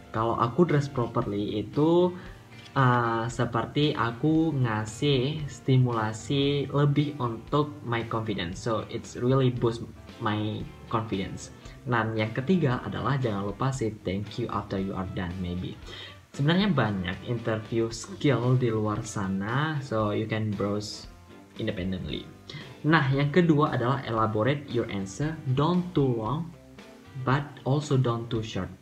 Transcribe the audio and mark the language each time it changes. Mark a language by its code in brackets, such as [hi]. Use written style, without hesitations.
[id] Kalau aku [en] dress properly [id] itu seperti aku ngasih stimulasi lebih untuk [en] my confidence. So it's really boost my confidence. [id] Nah, yang ketiga adalah jangan lupa [en] say thank you after you are done maybe. [id] Sebenarnya banyak [en] interview skill [id] di luar sana, [en] so you can browse independently. [id] Nah, yang kedua adalah [en] elaborate your answer. Don't too long, but also don't too short.